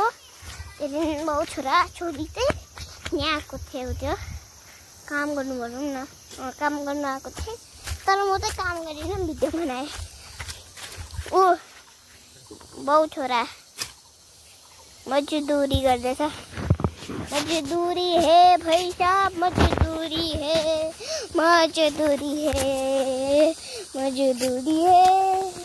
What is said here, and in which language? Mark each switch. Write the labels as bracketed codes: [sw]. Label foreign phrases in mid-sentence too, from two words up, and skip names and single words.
[ne] त्यहाँदेखि बाउ छोरा छोरी चाहिँ यहाँ आएको थियो त्यो काम गर्नु भनौँ न काम गर्नु आएको थिएँ तर म चाहिँ काम गरिनँ भिडियो बनाएँ। ऊ बाउ छोरा मजदुरी गर्दैछ। [hi] मजदूरी है भाई साहब मजदूरी है मजदूरी है मजदूरी है।